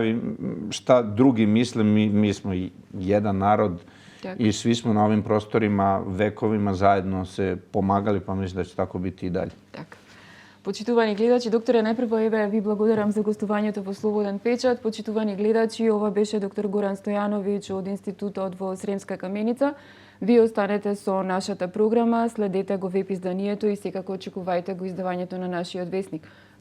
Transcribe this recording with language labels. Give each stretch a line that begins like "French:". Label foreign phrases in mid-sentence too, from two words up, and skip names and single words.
Serbian: šta drugi misle, mi smo jedan narod i svi smo na ovim prostorima vekovima zajedno se pomagali pa mislim da će tako biti i dalje.
Macedonian: Така. Почитувани гледачи, докторе, најпрво ви благодарам за гостувањето во Слободен печат. Почитувани гледачи, ова беше доктор Горан Стојановиќ од Институтот во Сремска Каменица. Вие останете со нашата програма, следете го веб изданието и секако очекувајте го издавањето на нашиот весник.